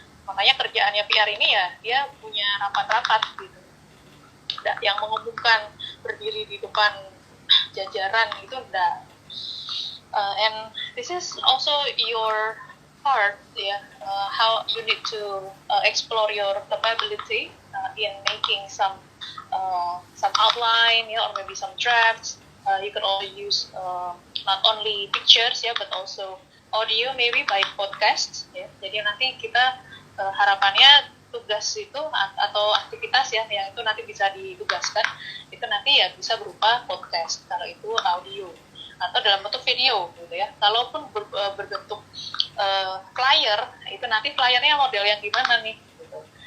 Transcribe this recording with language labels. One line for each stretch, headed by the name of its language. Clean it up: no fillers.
Indonesian: Makanya kerjaannya PR ini ya, dia punya rapat-rapat gitu. Tidak yang mengumumkan berdiri di depan jajaran itu enggak.
English: And this is also your part ya, how you need to explore your capability in making some outline, or maybe some drafts. You can also use not only pictures but also audio, maybe by podcast.
Indonesian: Jadi nanti kita harapannya tugas itu atau aktivitas yang itu nanti bisa ditugaskan, itu nanti ya bisa berupa podcast kalau itu audio, atau dalam bentuk video gitu ya. Kalaupun berbentuk flyer, itu nanti flyernya model yang gimana nih gitu.